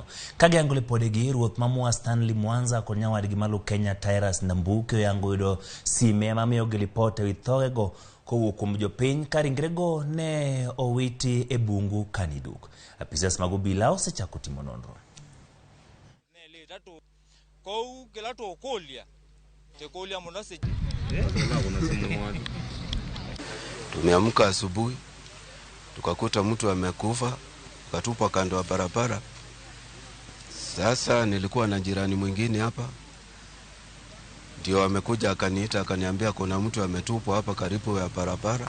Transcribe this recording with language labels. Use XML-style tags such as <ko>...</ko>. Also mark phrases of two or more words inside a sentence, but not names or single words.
<luo>Kage angole podegi ruoth ma Mua Stanley Mwanza kod nyawadgi malu Kenya Tyrus Nambuke oyango yudo sime mamiyo gilipote withogego kowuok kuom jopiny ka ringrego ne owiti e bungu Kaniduk. Apisas mag obila osechako timo nonro.</luo> <sw>Tumeamka asubuhi tukakuta mtu amekufa katupa kando ya barabara. Sasa nilikuwa na jirani mwingine hapa, ndio amekuja akaniita akaniambia kuna mtu ametupwa hapa karibu ya barabara.</sw>